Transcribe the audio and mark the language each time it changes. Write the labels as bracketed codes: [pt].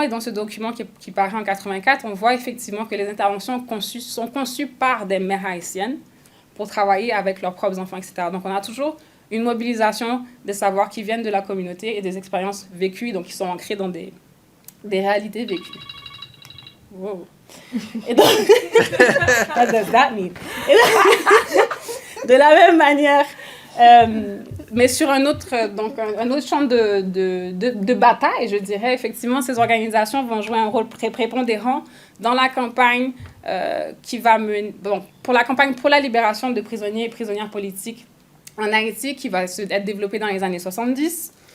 [fr] Et dans ce document qui paraît en 84, on voit effectivement que les interventions sont conçues par des mères haïtiennes pour travailler avec leurs propres enfants, etc. Donc, on a toujours une mobilisation des savoirs qui viennent de la communauté et des expériences vécues, donc qui sont ancrées dans des réalités vécues. Wow. Et donc, [en] what does that mean? [fr] De la même manière, mais sur un autre champ de bataille, je dirais, effectivement, ces organisations vont jouer un rôle prépondérant dans la campagne qui va mener, pour la campagne pour la libération de prisonniers et prisonnières politiques en Haïti, qui va être développée dans les années 70.